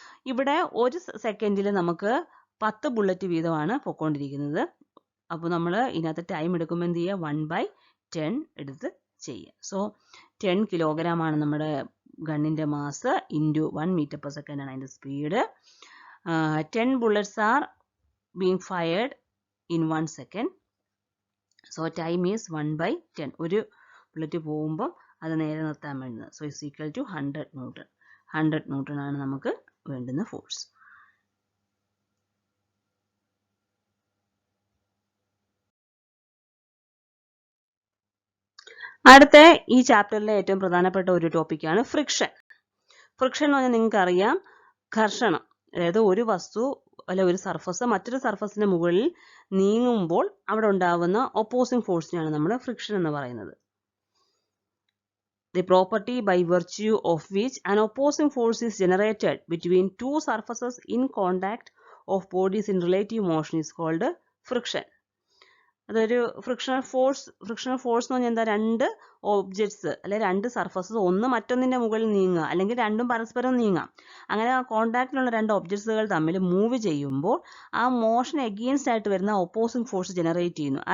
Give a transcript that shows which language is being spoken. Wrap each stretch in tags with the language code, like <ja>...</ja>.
<ml>ഇവിടെ 1 സെക്കൻഡിൽ നമുക്ക് 10 ബുള്ളറ്റ് വീതമാണ് പൊയ്ക്കൊണ്ടിരിക്കുന്നത്. അപ്പോൾ നമ്മൾ ഇതിനകത്ത് ടൈം എടുക്കുമ്പോൾ എന്ത് ചെയ്യുക? 1/10 എടുത്ത് ചെയ്യുക. സോ 10 കിലോഗ്രാമാണ് നമ്മുടെ ഗണ്ണിൻ്റെ mass into 1 metre per second ആണ് അതിൻ്റെ speed.</ml> <en>10 bullets are being fired in 1 second. So time is 1/10.</en> <ml>ഒരു ബുള്ളറ്റ് പോകുമ്പോൾ അത് നേരെ നിർത്താൻ വേണ്ടുന്നത്.</ml> <en>so is equal to</en> <ml>100 newton. 100 newton ആണ് നമുക്ക് വേണ്ടുന്ന ഫോഴ്സ്. അടുത്ത ഈ ചാപ്റ്ററിലെ ഏറ്റവും പ്രധാനപ്പെട്ട ഒരു ടോപ്പിക്കാണ് ഫ്രിക്ഷൻ. ഫ്രിക്ഷൻ എന്ന് പറഞ്ഞാൽ നിങ്ങൾക്ക് അറിയാം, ഘർഷണം. അതായത് ഒരു വസ്തു അല്ലെ ഒരു സർഫസ് മറ്റൊരു സർഫസിന് മുകളിൽ നീങ്ങുമ്പോൾ അവിടെ ഉണ്ടാവുന്ന ഓപ്പോസിംഗ് ഫോഴ്സിനെയാണ് നമ്മൾ ഫ്രിക്ഷൻ എന്ന് പറയുന്നത്.</ml> <en>The property by virtue of which an opposing force is generated between two surfaces in contact of bodies in relative motion is called friction.</en> <ml>അതൊരു ഫ്രിക്ഷണൽ ഫോഴ്സ് എന്ന് പറഞ്ഞാൽ എന്താ? രണ്ട് ഓബ്ജക്ട്സ് അല്ലെ രണ്ട് സർഫസസ് ഒന്ന് മറ്റൊന്നിന്റെ മുകളിൽ നീങ്ങുക, അല്ലെങ്കിൽ രണ്ടും പരസ്പരം നീങ്ങാം. അങ്ങനെ ആ കോണ്ടാക്റ്റിലുള്ള രണ്ട് ഒബ്ജക്ട്സുകൾ തമ്മിൽ മൂവ് ചെയ്യുമ്പോൾ ആ മോഷൻ എഗെയിൻസ്റ്റ് ആയിട്ട് വരുന്ന ഓപ്പോസിംഗ് ഫോഴ്സ് ജനറേറ്റ് ചെയ്യുന്നു.</ml>